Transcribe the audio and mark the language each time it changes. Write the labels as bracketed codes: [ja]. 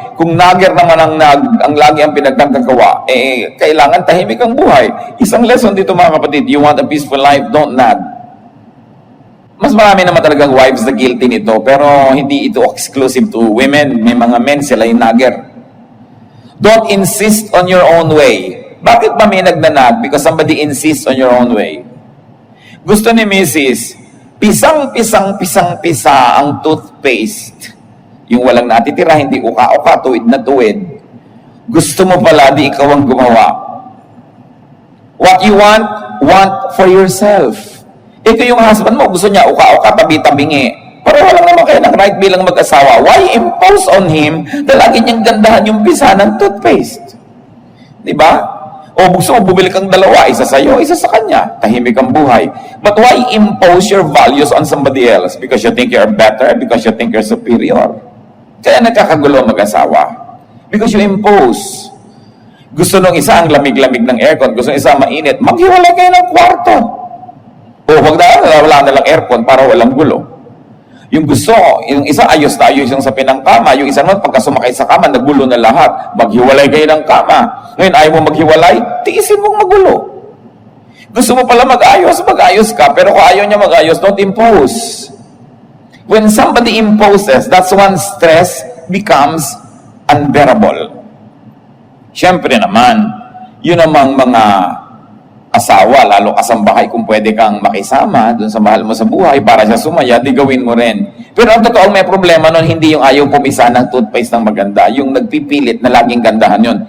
[tl] Kung nagger naman ang lagi ang pinagkagagawa, kailangan tahimik ang buhay. Isang lesson dito mga kapatid, [en] you want a peaceful life, don't nag. [tl] Mas marami naman talagang wives na guilty nito, pero hindi ito [en] exclusive to women. [tl] May mga men, sila yung nagger. [en] Don't insist on your own way. [tl] Bakit ba may nagnanag? [en] Because somebody insists on your own way. [tl] Gusto ni Mrs. Pisang-pisa ang toothpaste. Yung walang natitira, hindi uka-uka, tuwid na tuwid. Gusto mo pala, di ikaw ang gumawa. [en] What you want for yourself. [tl] Ito yung husband mo, gusto niya uka-uka, tabi-tabingi. Pareho lang naman kayo ng right bilang mag-asawa. [en] Why impose on him [tl] na lagi niyang gandahan yung pisa ng toothpaste? Diba? O gusto mo, bumili kang dalawa, isa sa'yo, isa sa kanya. Tahimik ang buhay. [en] But why impose your values on somebody else? Because you think you're better? Because you think you're superior? [tl] Kaya nagkakagulo mag-asawa. [en] Because you impose. [tl] Gusto nung isa ang lamig-lamig ng aircon, gusto nung isa mainit, maghiwalay kayo ng kwarto. O wag na, wala na lang aircon para walang gulo. Yung gusto, yung isa ayos na ayos yung sa pinangkama, yung isa naman pagka sumakay sa kama, nagulo na lahat. Maghiwalay kayo ng kama. Ngayon, ayaw mo maghiwalay, tiisin mong magulo. Gusto mo pala mag-ayos ka. Pero kung ayaw niya mag-ayos, [en] don't impose. When somebody imposes, that's when stress becomes unbearable. [tl] Siyempre naman, yun namang mga asawa, lalo kasambahay, kung pwede kang makisama dun sa mahal mo sa buhay para siya sumaya, di gawin mo rin. Pero ang totoong may problema nun, hindi yung ayaw pumisa ng toothpaste ng maganda, yung nagpipilit na laging gandahan yun.